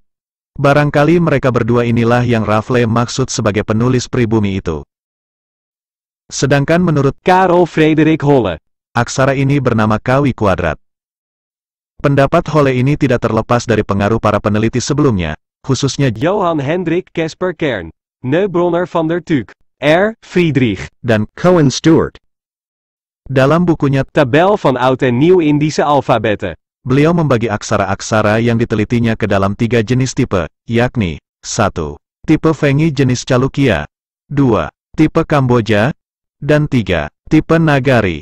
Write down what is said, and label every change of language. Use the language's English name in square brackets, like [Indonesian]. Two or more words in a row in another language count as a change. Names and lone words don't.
[Indonesian] Barangkali mereka berdua inilah yang Raffles maksud sebagai penulis pribumi itu. Sedangkan menurut Karel Frederik Holle, aksara ini bernama kawi kuadrat. Pendapat Holle ini tidak terlepas dari pengaruh para peneliti sebelumnya, khususnya Johan Hendrik Caspar Kern, Neubronner van der Tuuk, R. Friedrich, dan Cohen Stewart. Dalam bukunya Tabel van Oud en Nieuw Indische Alfabetten, beliau membagi aksara-aksara yang ditelitinya ke dalam 3 jenis tipe, yakni 1. Tipe Vengi jenis Chalukya, 2. Tipe Kamboja, dan 3. Tipe Nagari.